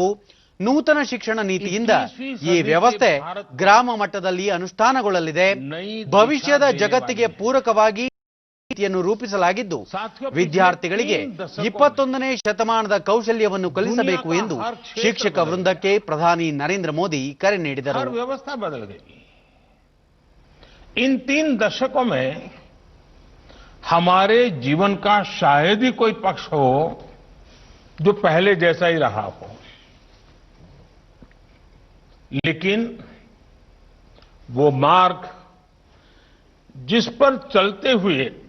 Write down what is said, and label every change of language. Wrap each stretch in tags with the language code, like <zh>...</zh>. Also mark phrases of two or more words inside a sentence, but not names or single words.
<kn>ನೂತನ ಶಿಕ್ಷಣ ನೀತಿಯಿಂದ ಈ ವ್ಯವಸ್ಥೆ ಗ್ರಾಮ ಮಟ್ಟದಲ್ಲಿ ಅನುಷ್ಠಾನಗೊಳ್ಳಲಿದೆ. ಭವಿಷ್ಯದ ಜಗತ್ತಿಗೆ ಪೂರಕವಾಗಿ ನೀತಿಯನ್ನು ರೂಪಿಸಲಾಗಿದ್ದು, ವಿದ್ಯಾರ್ಥಿಗಳಿಗೆ 21ನೇ ಶತಮಾನದ ಕೌಶಲ್ಯವನ್ನು ಕಲಿಸಬೇಕು ಎಂದು ಶಿಕ್ಷಕ ವೃಂದಕ್ಕೆ ಪ್ರಧಾನಿ ನರೇಂದ್ರ ಮೋದಿ ಕರೆ ನೀಡಿದರು.</kn> <hi>व्यवस्था बदल गई. इन 3 दशकों में हमारे जीवन का शायद ही कोई पक्ष हो जो पहले जैसा ही रहा हो, लेकिन वो मार्ग जिस पर चलते हुए</hi>